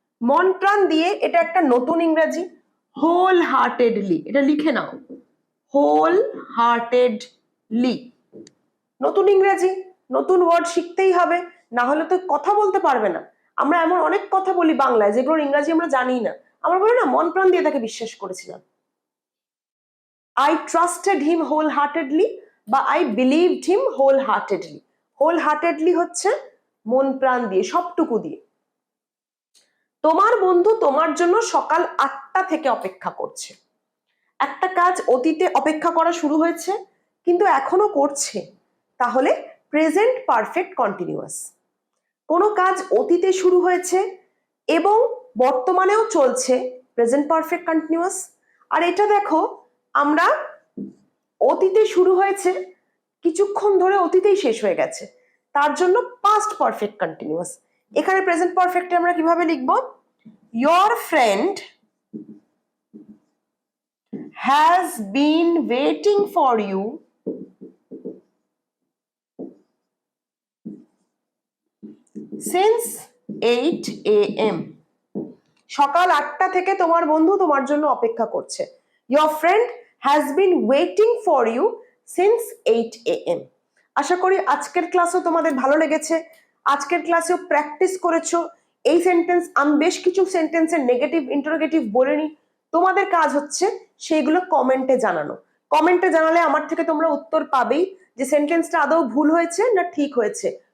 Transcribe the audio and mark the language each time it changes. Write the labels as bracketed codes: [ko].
[bn] মন প্রাণ দিয়ে, এটা একটা নতুন ইংরেজি। হোল হার্টেডলি, এটা লিখে নাও, হোল হার্টেডলি। নতুন ইংরেজি, নতুন ওয়ার্ড শিখতেই হবে, না হলে তো কথা বলতে পারবে না। আমরা এমন অনেক কথা বলি বাংলায় যেগুলোর ইংরাজি আমরা জানি না। আমরা বলি না মন প্রাণ দিয়ে তাকে বিশ্বাস করেছিলাম। [en] I trusted him wholeheartedly বা I believed him wholeheartedly. [bn] wholeheartedly হচ্ছে মন প্রাণ দিয়ে, সবটুকু দিয়ে। তোমার বন্ধু তোমার জন্য সকাল 8টা থেকে অপেক্ষা করছে। একটা কাজ অতীতে অপেক্ষা করা শুরু হয়েছে কিন্তু এখনো করছে, তাহলে প্রেজেন্ট পারফেক্ট কন্টিনিউয়াস। কোনো কাজ অতীতে শুরু হয়েছে এবং বর্তমানেও চলছে, প্রেজেন্ট পারফেক্ট কন্টিনিউয়াস। আর এটা দেখো, আমরা অতীতে শুরু হয়েছে, কিছুক্ষণ ধরে অতীতেই শেষ হয়ে গেছে, তার জন্য পাস্ট পারফেক্ট কন্টিনিউয়াস। এখানে প্রেজেন্ট পারফেক্টে আমরা কিভাবে লিখব? [en] Your friend has been waiting for you since 8 a.m. [bn] সকাল 8টা থেকে তোমার বন্ধু তোমার জন্য অপেক্ষা করছে। [en] Your friend has been waiting for you since 8 a.m. [bn] আশা করি আজকের ক্লাসও তোমাদের ভালো লেগেছে। আজকের ক্লাসেও প্র্যাকটিস করেছো এই সেন্টেন্স। আমি বেশ কিছু সেন্টেন্সের নেগেটিভ ইন্টারোগেটিভ বলে নি, তোমাদের কাজ হচ্ছে সেইগুলো কমেন্টে জানানো। কমেন্টে জানালে আমার থেকে তোমরা উত্তর পাবেই যে সেন্টেন্সটা আদৌ ভুল হয়েছে না ঠিক হয়েছে।